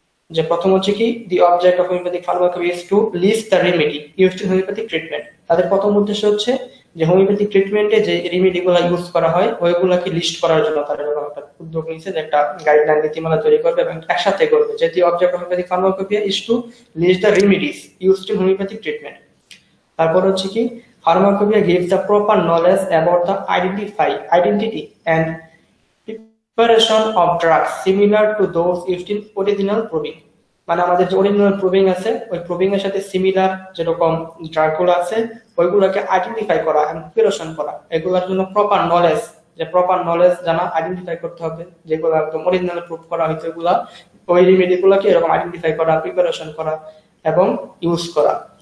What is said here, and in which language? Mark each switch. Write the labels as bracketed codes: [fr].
[bn] যে প্রথম হচ্ছে কি, [en] The object of homoeopathic pharmacopoeia is to list the remedy used in homoeopathic treatment. [bn] তাদের প্রথম উদ্দেশ্য হচ্ছে যে হোমিওপ্যাথিক ট্রিটমেন্টে যে রেমেডি গুলা ইউজ করা হয় ওইগুলাকে লিস্ট করার জন্য তারা এরকম একটা উদ্যোগ নিয়েছে যে একটা গাইডলাইন নীতিমালা তৈরি করবে এবং একসাথে করবে। [en] যে the object of homoeopathic pharmacopoeia is to list the remedies used in homoeopathic treatment. [bn] তারপর হচ্ছে কি, [en] Pharmacopoeia gives the proper knowledge about the identity and preparation of drugs similar to those used in original proving। [bn] মানে আমাদের যে original proving আছে ওই proving এর সাথে সিমিলার যেরকম ড্রাগগুলো আছে ওইগুলোকে আইডেন্টিফাই করা এবং প্রিপারেশন করা, এগুলোর জন্য প্রপার নলেজ জানা, আইডেন্টিফাই করতে হবে যেগুলো একদম অরিজিনাল প্রুভ করা হয়েছে ওইগুলা, ওই রেমেডিগুলোকে এরকম আইডেন্টিফাই করা, প্রিপারেশন করা এবং ইউজ করা।